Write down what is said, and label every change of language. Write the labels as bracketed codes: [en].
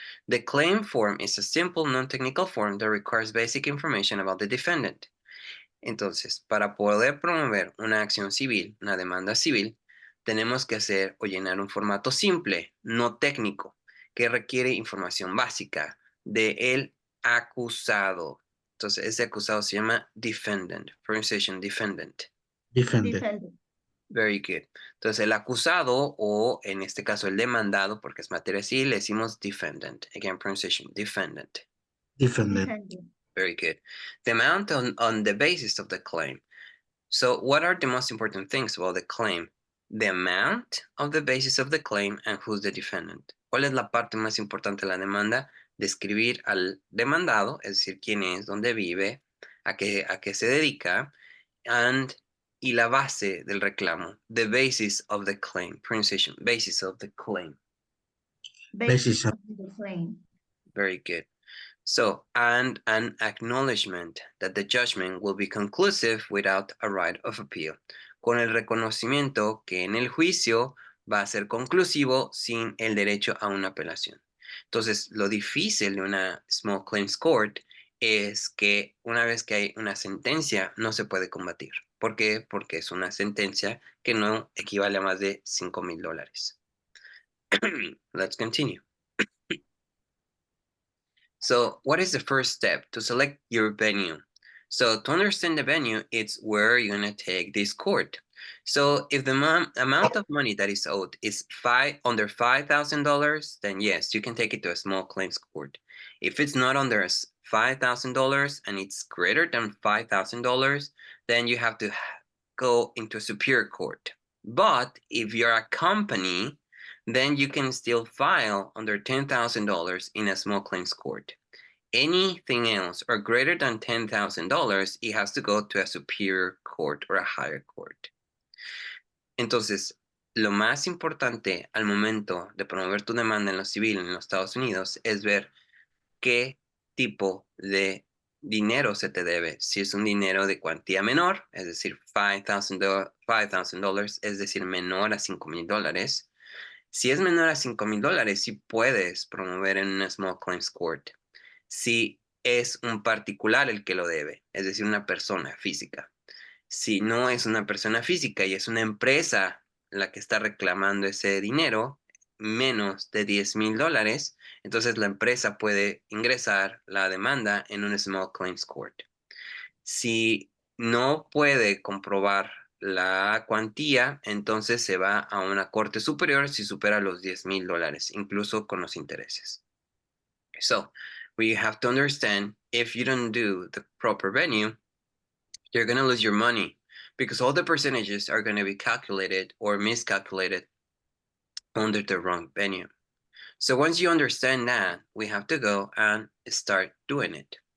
[en] The claim form is a simple non-technical form that requires basic information about the defendant. [es] Entonces, para poder promover una acción civil, una demanda civil, tenemos que hacer o llenar un formato simple, no técnico, que requiere información básica del acusado. Entonces, ese acusado se llama defendant, [en] pronunciation defendant. Defendant. Very good. [es] Entonces, el acusado o, en este caso, el demandado, porque es materia civil, le decimos defendant. [en] Again, pronunciation, defendant. Defendant. Very good. The amount on the basis of the claim. So what are the most important things about the claim? The amount of the basis of the claim and who's the defendant. [es] ¿Cuál es la parte más importante de la demanda? Describir al demandado, es decir, quién es, dónde vive, a qué se dedica, y la base del reclamo. [en] The basis of the claim. Pronunciation. Basis of the claim. Basis of the claim. Very good. So, and an acknowledgement that the judgment will be conclusive without a right of appeal. [es] Con el reconocimiento que en el juicio va a ser conclusivo sin el derecho a una apelación. Entonces, lo difícil de una small claims court es que una vez que hay una sentencia, no se puede combatir. ¿Por qué? Porque es una sentencia que no equivale a más de $5,000. [en] Let's continue. So what is the first step? To select your venue. So to understand the venue, it's where you're going to take this court. So if the amount of money that is owed is under $5,000, then yes, you can take it to a small claims court. If it's not under $5,000 and it's greater than $5,000, then you have to go into a superior court. But if you're a company, then you can still file under $10,000 in a small claims court. Anything else or greater than $10,000, it has to go to a superior court or a higher court. [es] Entonces, lo más importante al momento de promover tu demanda en lo civil en los Estados Unidos es ver qué tipo de dinero se te debe. Si es un dinero de cuantía menor, es decir, $5,000, es decir, menor a $5,000. Si es menor a $5,000, sí puedes promover en una small claims court. Si es un particular el que lo debe, es decir, una persona física. Si no es una persona física y es una empresa la que está reclamando ese dinero, menos de $10,000, entonces la empresa puede ingresar la demanda en un small claims court. Si no puede comprobar la cuantía, entonces se va a una corte superior si supera los $10,000, incluso con los intereses. [en] So, we have to understand, if you don't do the proper venue, you're going to lose your money because all the percentages are going to be calculated or miscalculated under the wrong venue. So once you understand that, we have to go and start doing it.